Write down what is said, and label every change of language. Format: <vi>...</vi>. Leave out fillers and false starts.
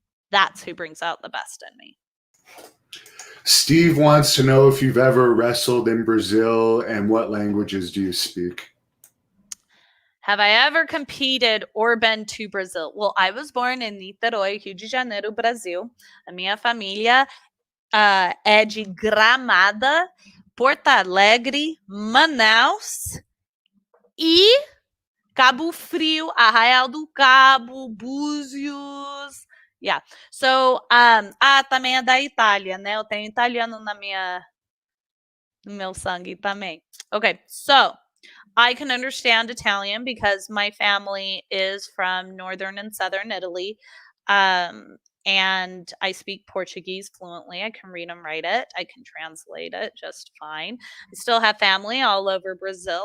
<en>That's who brings out the best in me. Steve wants to know if you've ever wrestled in Brazil and what languages do you speak? Have I ever competed or been to Brazil? Well, I was born in Niterói, Rio de Janeiro, Brasil.</en> <pt>A minha família é de Gramada, Porto Alegre, Manaus e Cabo Frio, Arraial do Cabo, Búzios. Yeah. So, também é da Itália, né? Eu tenho italiano no meu sangue também.</pt> <en>Okay, so I can understand Italian because my family is from northern and southern Italy. And I speak Portuguese fluently. I can read and write it. I can translate it just fine. I still have family all over Brazil.</en>